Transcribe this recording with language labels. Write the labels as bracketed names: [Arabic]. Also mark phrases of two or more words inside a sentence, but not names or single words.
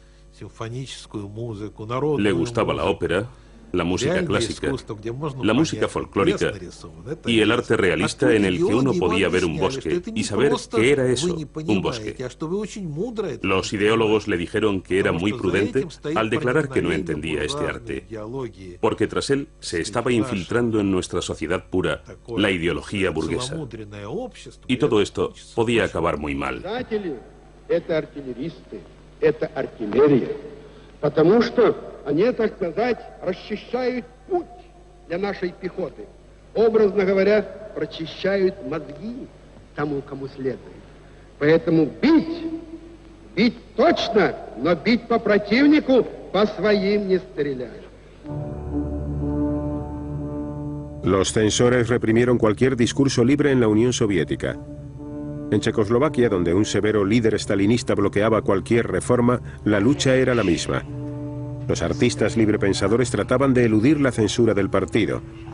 [Spanish] Le gustaba la ópera, la música clásica, la música folclórica y el arte realista en el que uno podía ver un bosque y saber qué era eso, un bosque. Los ideólogos le dijeron que era muy prudente al declarar que no entendía este arte, porque tras él se estaba infiltrando en nuestra sociedad pura la ideología burguesa. Y todo esto podía acabar muy mal. [Russian] Они, так сказать, расчищают путь для нашей пехоты. Образно говоря, прочищают мозги тому, кому следует. Поэтому бить точно, но бить по противнику, по своим не стрелять. [Spanish] Los censores reprimieron cualquier discurso libre en la Unión Soviética. En Checoslovaquia, donde un severo líder estalinista bloqueaba cualquier reforma, la lucha era la misma. Los artistas librepensadores trataban de eludir la censura del partido.